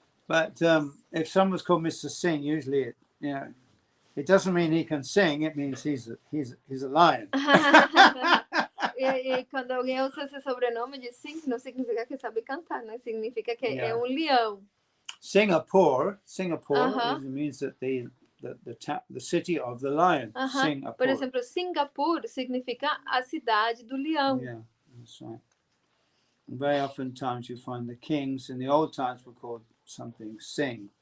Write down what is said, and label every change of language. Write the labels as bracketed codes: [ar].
[en] But if someone's called Mr. Singh, usually it doesn't mean he can sing, it means he's a lion. [pt] E quando alguém usa esse sobrenome de Singh, não significa que sabe cantar, né? Significa que é um leão. [en] Singapore means that the city of the lion. Singapore. [pt] Por exemplo, Singapur significa a cidade do leão. [en] Yeah, that's right. And very often times you find the kings in the old times were called something Singh.